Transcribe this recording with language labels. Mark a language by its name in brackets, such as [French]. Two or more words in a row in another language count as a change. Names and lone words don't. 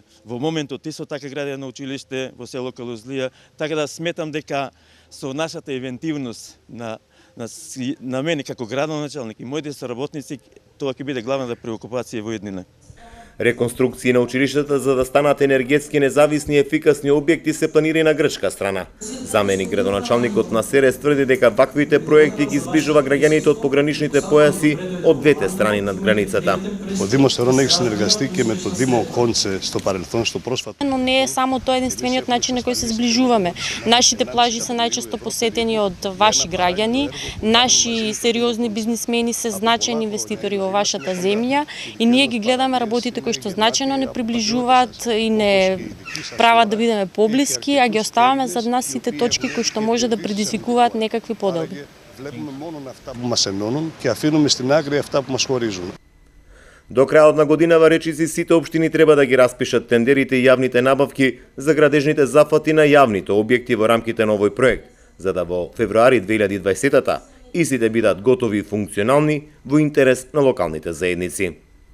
[Macedonian] Во моментот исто така гради на училиште во село Калузлија, така да сметам дека со нашата инвентивност на мене како градоначалник и моите соработници, тоа ќе биде главната преокупација во иднина. Реконструкции на училиштата за да станат енергетски независни и ефикасни објекти се планира и на грчка страна. Заменик градоначалникот на Серес тврди дека ваквите проекти ги зближува граѓаните од пограничните појаси од двете страни над границата. [Greek] Ο Δήμος Ερών έχει συνεργαστεί και με τον Δήμο Κόντσε στο παρελθόν, στο πρόσφατο. [Macedonian] Но не е само тоа единствениот начин на кој се зближуваме. Нашите плажи се најчесто посетени од ваши граѓани, наши сериозни бизнисмени се значајни инвеститори во вашата земја и ние ги гледаме работите кои што значајно не приближуваат и не прават да бидеме поблиски, а ги оставаме зад нас сите точки кои што може да предизвикуваат некакви поделби. [Greek] Βλέπουμε μόνο αυτά που μας ενώνουν και αφήνουμε στην άκρη αυτά που μας χωρίζουν. [Macedonian] До крајот на годинава речиси сите општини треба да ги распишат тендерите и јавните набавки за градежните зафати на јавните објекти во рамките на овој проект, за да во февруари 2020-та истите бидат готови и функционални во интерес на локалните заедници.